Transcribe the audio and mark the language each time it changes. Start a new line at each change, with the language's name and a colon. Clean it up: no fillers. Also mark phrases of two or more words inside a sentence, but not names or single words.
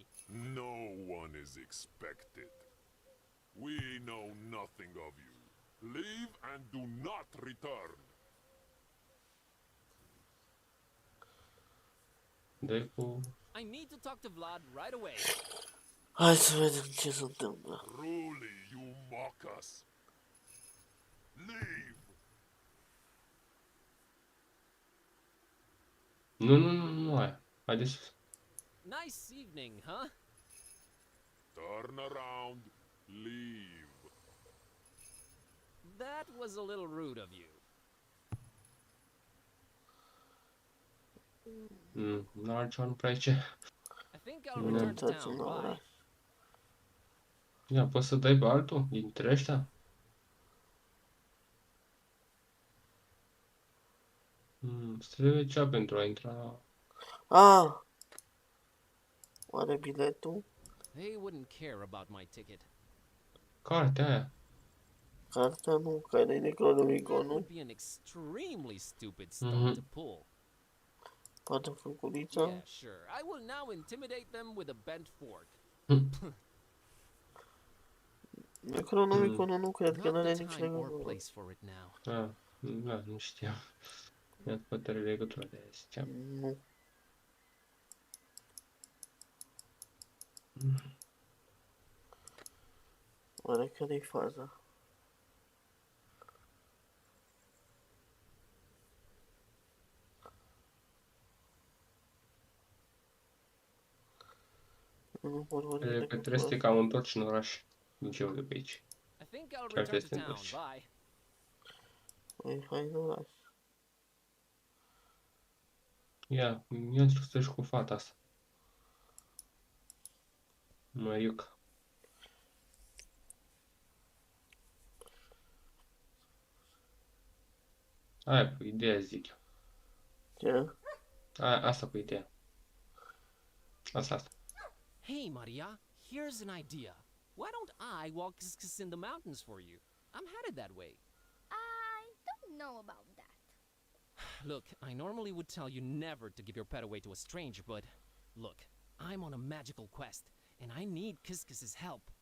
English: No one is expected. We know nothing of you. Leave and do not return. I need to talk to Vlad right away.
Romanian: Hai să vedem ce se întâmplă.
English: Truly, you mock us. Leave.
Romanian: Nu, hai. Hai de sus.
English: Nice evening, huh? Turn around, leave. That was a little rude of you.
Romanian: N-are ce nu prea ce.
English: I think I'll return to town. Bye.
Romanian: Ia, poți să dai pe altul dintre ăștia? Trebuie cea pentru a intra. Oare biletul?
English: They wouldn't care about my ticket.
Romanian: Cartea aia. Cartea nu, care e Necronomicon,
English: That
Romanian: nu?
English: would be an extremely stupid stunt to pull.
Romanian: Poate furculița?
English: Yeah, sure. I will now intimidate them with a bent fork.
Romanian: Necronomicon nu cred că
English: Not
Romanian: n-are
English: the
Romanian: nici
English: time or
Romanian: legătură.
English: place for it now.
Romanian: Da, nu știam. Ia, poate are legătură de aia, ziceam. Nu. Oare care-i faza? Nu pot vorbi Că decât trebuie să te cam întorci în oraș. Din ce de pe aici.
English: I think I'll
Romanian: Chiar
English: return to
Romanian: trebuie să te
English: town.
Romanian: întorci.
English: Bye.
Romanian: Păi, hai în oraș. Ia să cu fata asta. Măriuc. Aia cu ideea, zic eu. Ce? Asta cu ideea. Asta.
English: Hey, Maria, here's an idea. Why don't I walk in the mountains for you? I'm headed that way. I don't know about that. Look, I normally would tell you never to give your pet away to a stranger, but look, I'm on a magical quest, and I need Kiskis's help.